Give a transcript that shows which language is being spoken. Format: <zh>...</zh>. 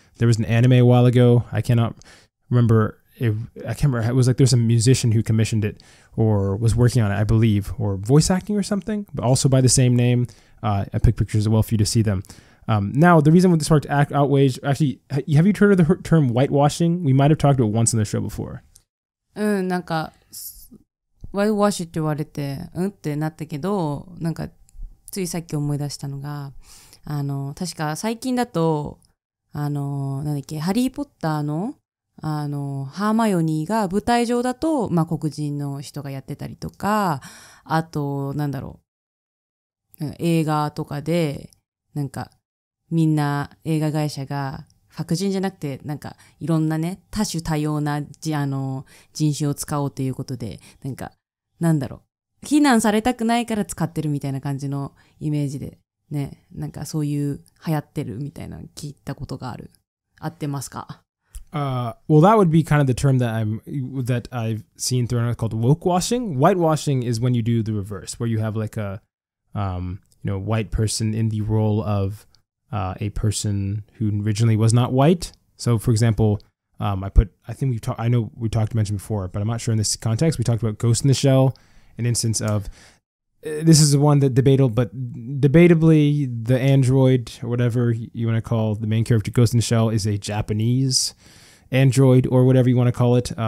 <en>There was an anime a while ago. I cannot remember. It was like there's a musician who commissioned it or was working on it, I believe, or voice acting or something, but also by the same name. I picked pictures as well for you to see them. Now, the reason this sparked outrage, actually, have you heard of the term whitewashing? We might have talked about it once on the show before.</en> <ja>なんか、whitewash って言われて、ってなったけど、なんか、ついさっき思い出したのが、確か最近だと、なんだっけ、ハリーポッターの、ハーマイオニーが舞台上だと、黒人の人がやってたりとか、あと、映画とかで、なんか、みんな映画会社が、白人じゃなくて、なんか、いろんなね、多種多様な、人種を使おうということで、非難されたくないから使ってるみたいな感じのイメージで、ね、なんかそういう流行ってるみたいなの聞いたことがある。合ってますか</ja> <en>？Well, that would be kind of the term that I've seen thrown out called woke washing. Whitewashing is when you do the reverse, where you have like a white person in the role of a person who originally was not white. So, for example, I know we mentioned before, but I'm not sure in this context. We talked about Ghost in the Shell, an instance of this is the one that debatably the android or whatever you want to call the main character Ghost in the Shell is a Japanese android or whatever you want to call it.</en>